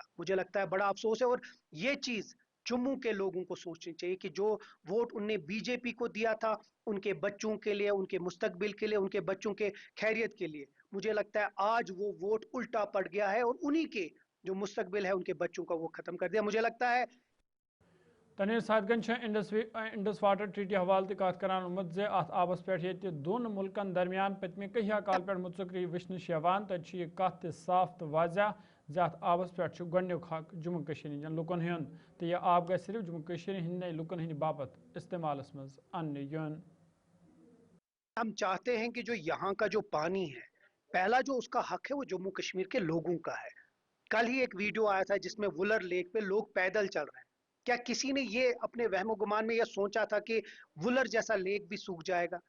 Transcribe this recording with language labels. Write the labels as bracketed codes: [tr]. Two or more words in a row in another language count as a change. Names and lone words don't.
[hi] मुझे लगता है बड़ा अफसोस है और ये चीज जम्मू के लोगों को सोचनी चाहिए कि जो वोट उनने बीजेपी को दिया था उनके बच्चों के लिए, उनके मुस्तकबिल के लिए, उनके बच्चों के खैरियत के लिए, मुझे लगता है आज वो वोट उल्टा पड़ गया है और उन्हीं के जो मुस्तकबिल है उनके बच्चों का वो खत्म कर दिया। मुझे लगता है [ks] तनवीर साहिदगंज इंडस वाटर ट्रीटी हवाले कत कर मत अत आबस पे दोन मुल्कन दरमियान पतमे कहिया काल पे मुतसकरी वचनश तब यह कत साफ तो वाजह अत आबस पे गोक हक जम्मू कश्मीर लुकन हुंद तो यह आब गई सिर्फ जम्मू कश्मीर हंद लुकन हंद बाबत इस्तेमाल मज अन्न युन। [hi] हम चाहते हैं कि जो यहाँ का जो पानी है, पहला जो उसका हक है वो जम्मू कश्मीर के लोगों का है। कल ही एक वीडियो आया था जिसमें वुलर लेक पे लोग पैदल चल रहे हैं। क्या किसी ने ये अपने वहमो गुमान में यह सोचा था कि वुलर जैसा लेक भी सूख जाएगा?